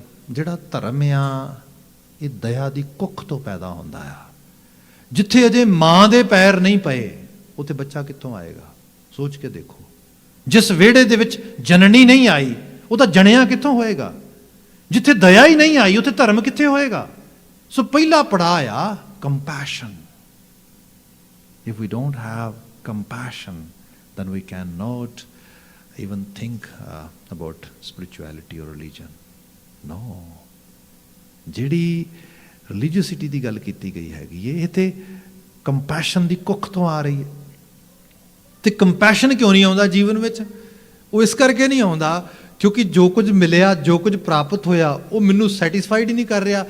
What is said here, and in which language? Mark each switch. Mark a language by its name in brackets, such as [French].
[Punjabi] ਜਿਹੜਾ ਧਰਮ ਆ ਇਹ ਦਇਆ ਦੀ ਕੁੱਖ ਤੋਂ ਪੈਦਾ ਹੁੰਦਾ ਆ। ਜਿੱਥੇ ਅਜੇ ਮਾਂ ਦੇ ਪੈਰ ਨਹੀਂ ਪਏ ਉੱਥੇ ਬੱਚਾ ਕਿੱਥੋਂ ਆਏਗਾ? ਸੋਚ ਕੇ ਦੇਖੋ। ਜਿਸ ਵਿਹੜੇ ਦੇ ਵਿੱਚ ਜਨਨੀ ਨਹੀਂ ਆਈ ਉਹ ਤਾਂ ਜਣਿਆ ਕਿੱਥੋਂ ਹੋਏਗਾ? ਜਿੱਥੇ ਦਇਆ ਹੀ ਨਹੀਂ ਆਈ ਉੱਥੇ ਧਰਮ ਕਿੱਥੇ ਹੋਏਗਾ? ਸੋ ਪਹਿਲਾ ਪੜਾਅ ਆ compassion. [English] If we don't have compassion, then we cannot even think about spirituality or religion. No. [Punjabi] ਜਿਹੜੀ ਰਿਲੀਜੀਅਸਿਟੀ ਦੀ ਗੱਲ ਕੀਤੀ ਗਈ ਹੈਗੀ ਇਹ ਤੇ ਕੰਪੈਸ਼ਨ ਦੀ ਕੁੱਖ ਤੋਂ ਆ ਰਹੀ ਹੈ। ਤੇ ਕੰਪੈਸ਼ਨ ਕਿਉਂ ਨਹੀਂ ਆਉਂਦਾ ਜੀਵਨ ਵਿੱਚ? ਉਹ ਇਸ ਕਰਕੇ ਨਹੀਂ ਆਉਂਦਾ ਕਿਉਂਕਿ ਜੋ ਕੁਝ ਮਿਲਿਆ, ਜੋ ਕੁਝ ਪ੍ਰਾਪਤ ਹੋਇਆ ਉਹ ਮੈਨੂੰ ਸੈਟੀਸਫਾਈਡ ਹੀ ਨਹੀਂ ਕਰ ਰਿਹਾ।